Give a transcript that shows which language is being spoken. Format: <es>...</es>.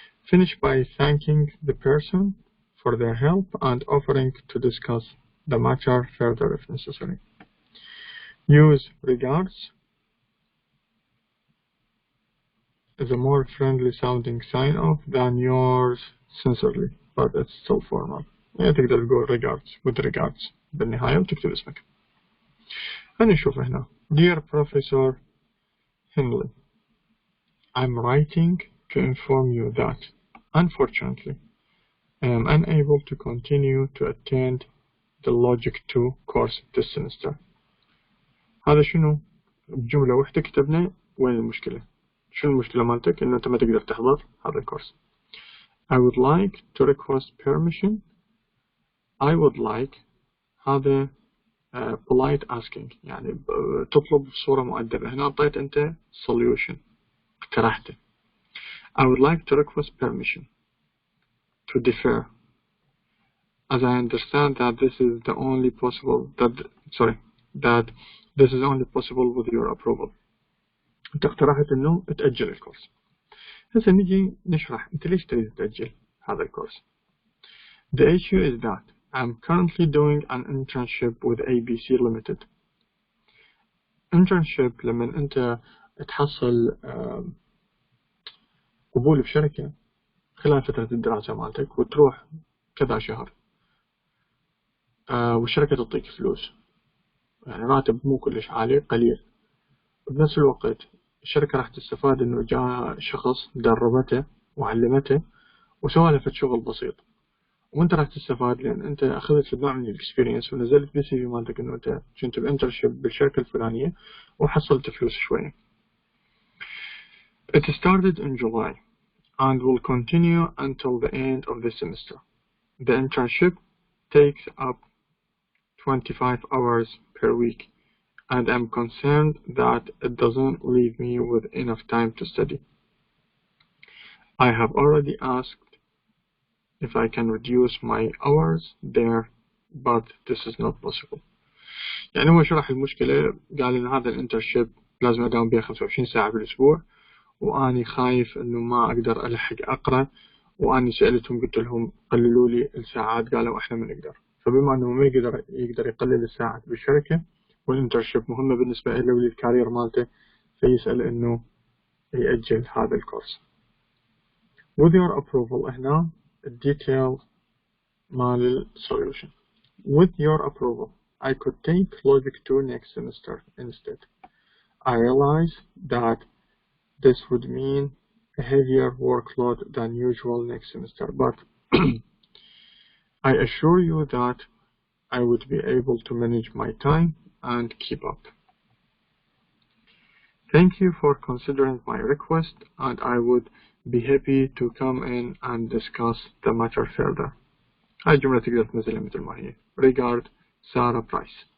<en>Finish by thanking the person for their help and offering to discuss the matter further if necessary. Use regards as a more friendly sounding sign off than yours sincerely, but it's still formal.</en> <ar>يعني تقدر تقول regards with regards بالنهاية وتكتب اسمك. فنشوف هنا.</ar> <en>Dear Professor Hindley, I'm writing to inform you that, unfortunately, I am unable to continue to attend the Logic 2 course this semester.</en> <ar>هذا شنو؟ بجملة واحدة كتبنا وين المشكلة؟ شنو المشكلة مالتك؟ إنه أنت ما تقدر تحضر هذا الكورس.</ar> <en>I would like to request permission. I would like هذا polite asking</en> <ar>يعني تطلب بصورة مؤدبة. هنا أعطيت أنت solution اقترحته.</ar> <en>I would like to request permission to defer, as I understand that this is the only possible that this is only possible with your approval.</en> <ar>أنت اقترحت إنه تأجل الكورس. هسه نجي نشرح أنت ليش تريد تأجل هذا الكورس.</ar> <en>The issue is that I'm currently doing an internship with ABC Limited.</en> <ar>Internship لما أنت تحصل قبول بشركة خلال فترة الدراسة مالتك وتروح كذا شهر والشركة تعطيك فلوس يعني راتب مو كلش عالي قليل. بنفس الوقت الشركة راح تستفاد إنه جاء شخص دربته وعلمته وسوى له شغل بسيط، وأنت راح تستفاد لأن أنت أخذت نوع من الإكسبيرينس ونزلت بالسي في مالتك إنه أنت كنت بإنترشيب بالشركة الفلانية وحصلت فلوس شوية.</ar> <en>It started in July and will continue until the end of the semester. The internship takes up 25 hours per week, and I'm concerned that it doesn't leave me with enough time to study. I have already asked if I can reduce my hours there, but this is not possible.</en> <ar>يعني هو شرح المشكلة، قال إن هذا الانترشيب لازم أداوم بيه 25 ساعة بالأسبوع، وأني خايف إنه ما أقدر ألحق أقرأ، وأني سألتهم قلت لهم قللوا لي الساعات، قالوا إحنا ما نقدر. فبما إنه ما يقدر يقلل الساعات بالشركة والانترشيب مهمة بالنسبة له وللكارير مالته، فيسأل إنه يأجل هذا الكورس.</ar> <en>With your approval</en> <ar>هنا الديتيل مال</ar> <en>solution. With your approval, I could take Logic 2 next semester instead. I realize that this would mean a heavier workload than usual next semester, but I assure you that I would be able to manage my time and keep up. Thank you for considering my request, and I would be happy to come in and discuss the matter further.</en> <ar>هاي الجملة تقدر تنزلها مثل ما هي. Regard سارة برايس.</ar>